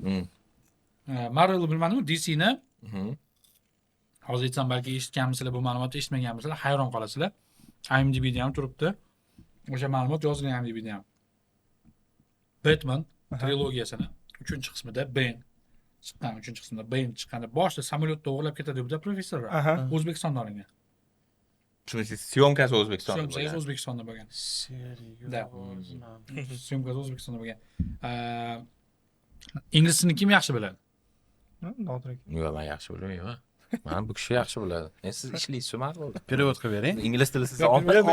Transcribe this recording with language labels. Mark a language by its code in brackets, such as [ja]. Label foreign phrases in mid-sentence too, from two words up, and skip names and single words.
[uz] Marvel bilmadim, DC ni hozir aytsam balki eshitganmisizlar, bu ma'lumotni eshitmaganmisizlar, hayron qolasizlar. IMDb'da ham turibdi. O'sha ma'lumot yozilgan IMDb'da ham. Batman trilogiyasini 3-qismida Bane chiqqan, 3-qismida Bane chiqqanda boshida samolyotda o'g'irlab ketadi deb professorlar. Aha. O'zbekistonda olingan. [ru] В смысле, [uz] съемкasi O'zbekistonda Syomkasi bo'lgan. O'zbekistonda bo'lgan. Da. Seriyozman. Syomkasi O'zbekistonda bo'lgan. Ingliz tilini kim yaxshi biladi? Nodir aka. Yo'q, men yaxshi bilmayman. Mana bu kishi yaxshi biladi. Siz ishlaysiz, ma'qul. Perevod qilib bering. Ingliz tili siz Yo'q, bilmayman,